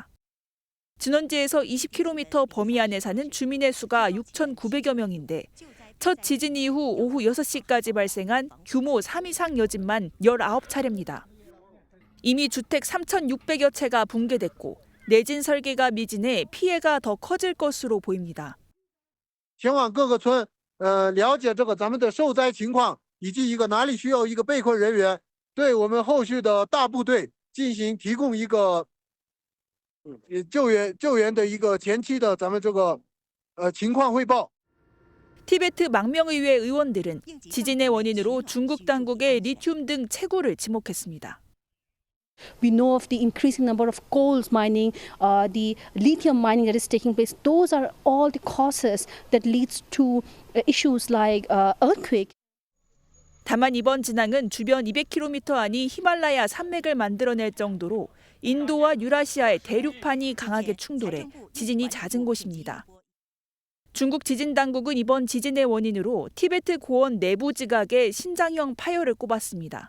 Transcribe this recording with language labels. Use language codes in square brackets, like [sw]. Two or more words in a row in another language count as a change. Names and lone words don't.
[ko] 진원지에서 20km 범위 안에 사는 주민의 수가 6,900여 명인데 첫 지진 이후 오후 6시까지 발생한 규모 3 이상 여진만 19차례입니다. 이미 주택 3,600여 채가 붕괴됐고 내진 설계가 미진해 피해가 더 커질 것으로 보입니다. [zh] 前往各个村了解这个咱们的受灾情况以及一个哪里需要一个被困人员对我们后续的大部队进行提供一个救援的一个前期的咱们这个情况汇报 [ko] 티베트 망명의회 의원들은 지진의 원인으로 중국 당국의 리튬 등 채굴을 지목했습니다. [en] We know of the increasing number of coal mining, the lithium mining that is taking place. Those are all the causes that leads to issues like earthquake. [ko] 다만 이번 진앙은 주변 200km 안이 히말라야 산맥을 만들어낼 정도로 인도와 유라시아의 대륙판이 강하게 충돌해 지진이 잦은 곳입니다. 중국 지진 당국은 이번 지진의 원인으로 티베트 고원 내부 지각의 신장형 파열을 꼽았습니다.